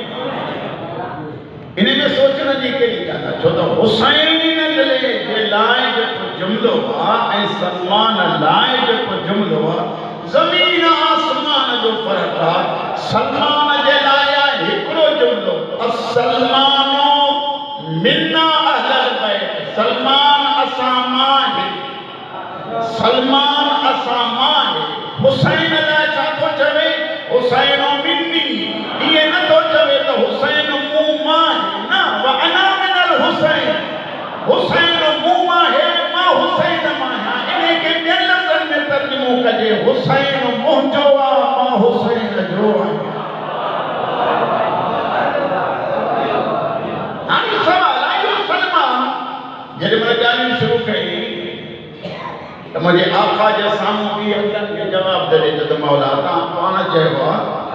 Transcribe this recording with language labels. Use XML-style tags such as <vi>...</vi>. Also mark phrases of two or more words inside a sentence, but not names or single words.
<sd>इन में सोचण जी कहिड़ी ॻाल्हि आहे छो त हुसैन जे लाइ जेको जुमिलो आहे ऐं सलमान लाइ जेको जुमिलो आहे ज़मीन आसमान जो फ़र्क़ु आहे सलमान जे लाइ आहे हिकिड़ो जुमिलो</sd> <ar>سلمان منا أهل البيت</ar> <sd>सलमान असां मां सलमान असां मां हुसैन लाइ छा थो चवे</sd> <ar>حسين مني</ar> <sd>इहे नथो चवे त हुसैन मूं मां न</sd> <ar>و أنا من الحسين</ar> <sd>हुसैन मूं मां है मां हुसैन मां इन खे ॿियनि लफ़्ज़नि में तर्जुमो हुसैन मुंहिंजो आहे मां हुसैन जो आहियां। हाणे सवाल आयो सलमा जॾहिं मां ॻाल्हियूं शुरू कई त मुंहिंजे आका जे साम्हूं बि अॻियां खे जवाबु ॾे त मौला तव्हां पाण चयो आहे</sd>